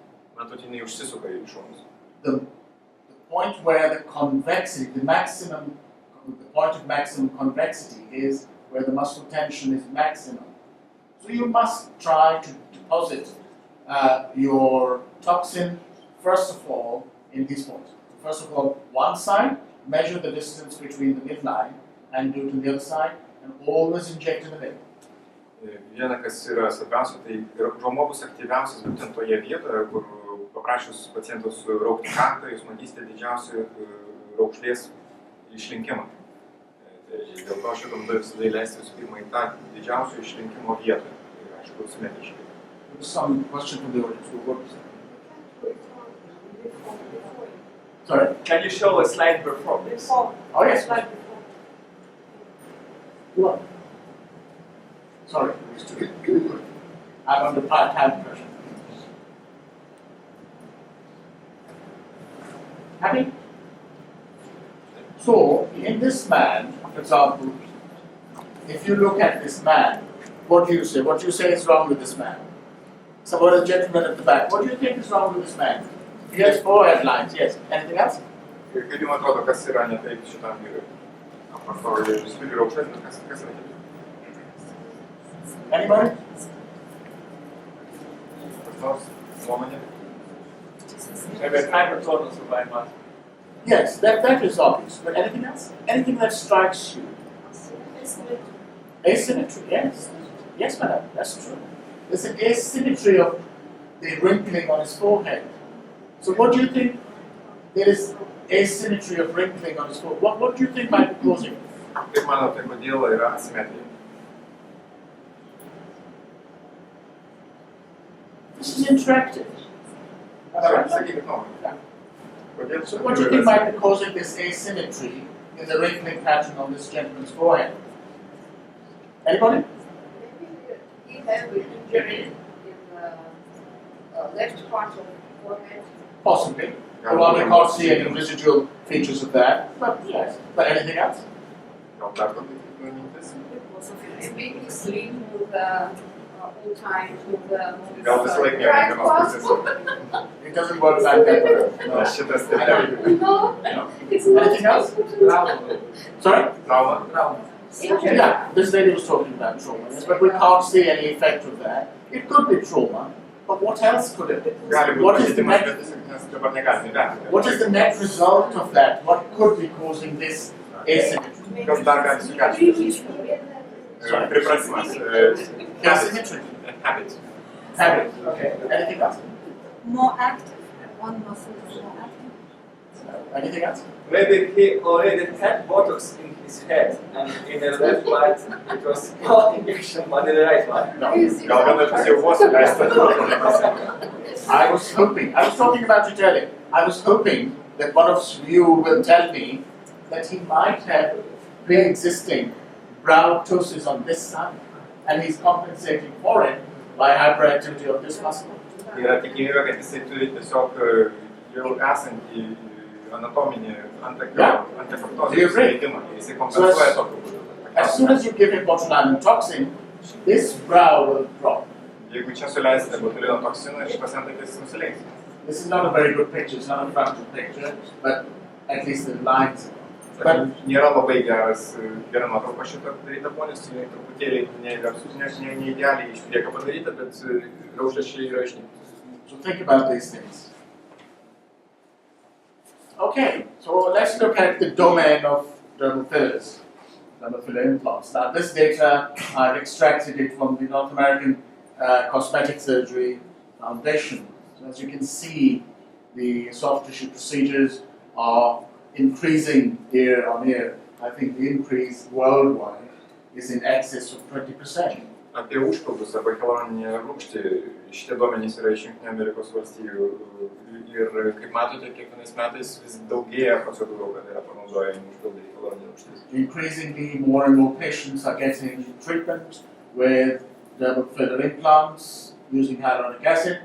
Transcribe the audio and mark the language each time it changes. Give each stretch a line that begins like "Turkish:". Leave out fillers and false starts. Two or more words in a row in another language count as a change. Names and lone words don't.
English: The point where the convexity, the point of maximum convexity is where the muscle tension is maximum. So you must try to deposit your toxin, first of all, in these points. First of all, one side, measure the distance between the midline, and do it to the other side, and always inject in the middle.
Lithuanian: Viena, kas yra svarbiausia, tai raumuo bus aktyviausias būtent toje vietoje, kur paprašius pacientos raukti kaktą, jūs matysite didžiausią raukšlės išlinkimą. Tai dėl to šitą būdą visada įleisti visų pirma į tą didžiausią išlinkimo vietą. Tai aišku, simetriškai.
English: Some question from the audience. Sorry? Can you show a slide before this? Oh yes. What? Sorry, I'm under time pressure. Happy? So, in this man, for example, if you look at this man, what do you say? What do you say is wrong with this man? So, what is the gentleman at the back? What do you think is wrong with this man? He has forehead lines, yes. Anything else?
Lithuanian: Kaip jums atrodo, kas yra ne taip šitam vyrui? Apart to, jis turi raukšlės, bet kas yra taip?
English: Anybody? Maybe a hypertonus of my mouth. Yes, that is obvious. But anything else? Anything that strikes you? Asymmetry, yes. Yes, madam, that's true. There's an asymmetry of the wrinkling on his forehead. So what do you think? There is asymmetry of wrinkling on his forehead. What do you think might be causing it?
Lithuanian: Kaip manote, kodėl yra asimetrija?
English: This is interactive.
Lithuanian: Sakykit,
English: So what do you think might be causing this asymmetry in the wrinkling pattern on this gentleman's forehead? Anybody? He had an injury in the left part of the forehead. Possibly. Well, we can't see any residual features of that, but yes. But anything else? Because of his big sling with all time with
Lithuanian: Gal visą laiką nėra
English: right
Lithuanian: vienos pusės.
English: passport. It doesn't work like that. No.
Lithuanian: Šitas
English: I
Lithuanian: tai
English: don't agree. No, No. it's not. Anything else? Sorry? trauma. Injury. Yeah, this lady was talking about trauma, yes, but we can't see any effect of that. It could be trauma, but what else could it be?
Lithuanian: Gali
English: What
Lithuanian: būti
English: is the
Lithuanian: pažeidimas,
English: net,
Lithuanian: bet tiesiog mes dabar negalime įvertinti.
English: what is the net result of that? What could be causing this asymmetry?
Lithuanian: Kas dar gali sukelti? Pripratimas.
English: Asymmetry. Habit. Habit. Okay. Anything else? More active. One muscle is more active. Anything else? Maybe he already had Botox in his head, and in the left part it was not injection, but in the right one. No.
Lithuanian: Gal viena pusė jau buvo suleista.
English: I was talking about it earlier. I was hoping that one of you will tell me that he might have pre-existing brow ptosis on this side, and he's compensating for it by hyperactivity of this muscle.
Lithuanian: Yra tikimybė, kad jisai turi tiesiog jau esantį anatominį antiproktozijos leidimą. Jisai kompensuoja tokiu būdu.
English: As soon as you give him botulinum toxin, this brow will drop.
Lithuanian: Jeigu čia suleisite botulino toksiną, šitas antakis nusileis.
English: This is not a very good picture, it's not a frontal picture, but at least the lines. But
Lithuanian: Nėra labai gera nuotrauka šito padaryta ponis, jinai truputėlį neidealiai iš priekio padaryta, bet raukšlėšiai yra išnykti.
English: so think about these things. Okay, so let's look at the domain of dermal fillers, dermal filler implants. Now this data, I've extracted it from the North American Cosmetic Surgery Foundation. So as you can see, the soft tissue procedures are increasing year on year. I think the increase worldwide is in excess of 20%.
Lithuanian: Apie užpildus arba hialuroninę rūgštį šitie duomenys yra iš Jungtinių Amerikos valstijų ir kaip matote, kiekvienais metais vis daugėja procedūrų, kad yra panaudojami užpildai hialuroninė rūgštis.
English: Increasingly, more and more patients are getting treatment with dermal filler implants using hyaluronic acid.